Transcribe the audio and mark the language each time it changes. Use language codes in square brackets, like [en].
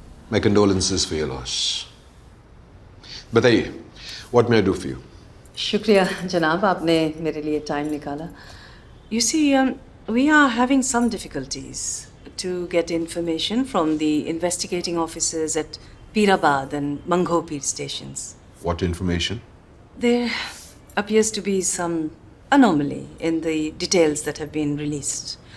[en] My condolences for your loss. [hi] बताइए, [en] what may I do for you? [hi] शुक्रिया जनाब, आपने मेरे लिए टाइम निकाला. [en] You see, we are having some difficulties to get information from the investigating officers at Pirabad and Manghopir stations. What information? There appears to be some anomaly in the details that have been released.